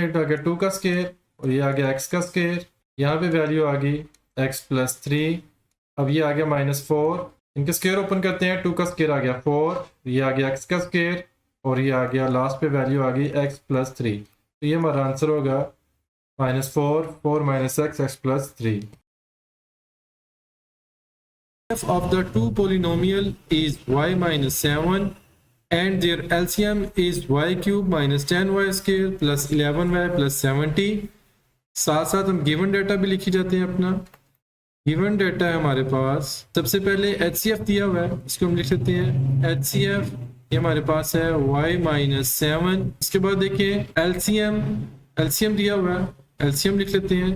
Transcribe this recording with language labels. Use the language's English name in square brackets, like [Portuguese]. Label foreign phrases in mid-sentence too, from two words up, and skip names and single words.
[Hindi] ये आ गया 2 का स्केयर और ये आ गया x का स्केयर, यहाँ पे वैल्यू आ गई [English] x plus three. [Hindi] अब ये आ गया -4, इनके स्केयर ओपन करते हैं, 2 का स्केयर आ गया 4, ये आ गया x का स्केयर और ये आ गया लास्ट पे वैल्यू आ गई [English] x plus three. [Hindi] तो ये हमारा आंसर होगा -4 [English] minus x plus three. F of the two polynomial is y minus 7 and their LCM is y cube minus 10y square plus 11y plus 70। [Hindi] साथ साथ हम [English] given data [Hindi] भी लिखी जाते हैं। अपना [English] given data [Hindi] है हमारे पास, सबसे पहले HCF दिया हुआ है, इसको हम लिख लेते हैं HCF, ये हमारे पास है [English] y minus 7. [Hindi] इसके बाद देखिए LCM दिया हुआ है, LCM लिख लेते हैं।